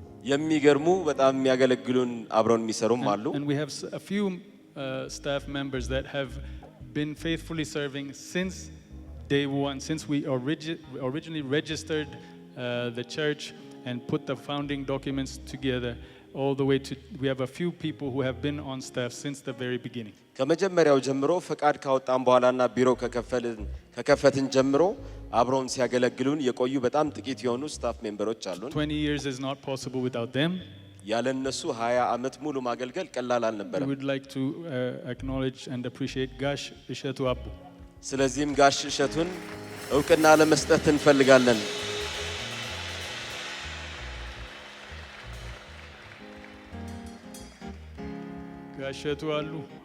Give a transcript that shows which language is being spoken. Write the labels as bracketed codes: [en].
[am] የሚገርሙ በጣም የሚያገለግሉን አብረውን የሚሰሩም አሉ። [en] And we have a few staff members that have been faithfully serving since day one, since we originally registered the church and put the founding documents together. all the way to, we have a few people who have been on staff since the very beginning. [am] ከመጀመሪያው ጀምሮ ፈቃድ ካወጣን በኋላና ቢሮ ከከፈትን ጀምሮ አብረውን ሲያገለግሉን የቆዩ በጣም ጥቂት የሆኑ ስታፍ ሜምበሮች አሉን። [en] 20 years is not possible without them. [am] ያለነሱ 20 ዓመት ሙሉ ማገልገል ቀላል [en] We [am] አልነበረም። [en] would like to acknowledge and appreciate Gash Ishetu Abu. [am] ስለዚህም ጋሽ እሸቱን እውቅና ለመስጠት እንፈልጋለን። [en] Gash Ishetu Alu.